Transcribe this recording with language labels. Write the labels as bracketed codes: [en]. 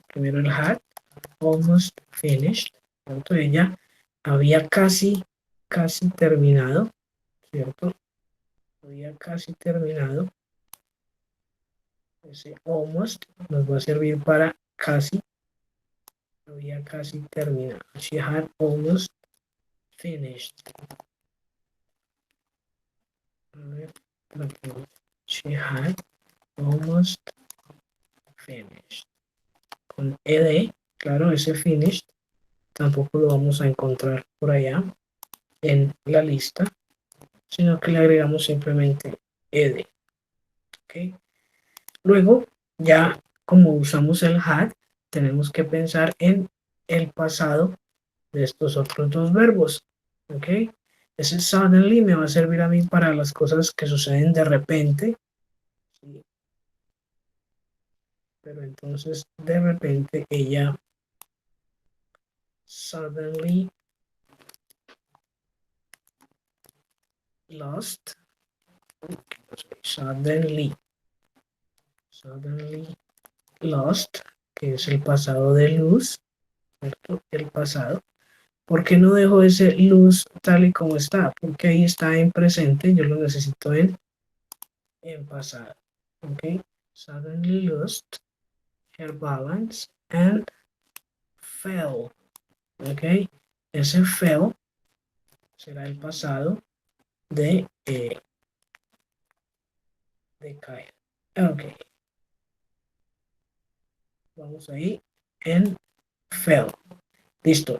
[es] Primero el had, [en] almost finished. [es] ¿Cierto? Ella había casi terminado, ¿cierto? Había casi terminado. Ese almost nos va a servir para casi. Había casi terminado. [en] She had almost finished. She had almost finished. [es] Con ed, claro, ese finished tampoco lo vamos a encontrar por allá en la lista, sino que le agregamos simplemente ed. ¿Okay? Luego, ya como usamos el had, tenemos que pensar en el pasado de estos otros dos verbos. ¿Ok? Ese suddenly me va a servir a mí para las cosas que suceden de repente. ¿Sí? Pero entonces, de repente, ella suddenly lost. Suddenly lost, que es el pasado de lose, ¿cierto? El pasado. ¿Por qué no dejo ese lose tal y como está? Porque ahí está en presente, yo lo necesito en pasado. ¿Ok? [en] Suddenly lost her balance and fell. [es] ¿Ok? Ese fell será el pasado de caer. Ok. Vamos ahí en fell. Listo.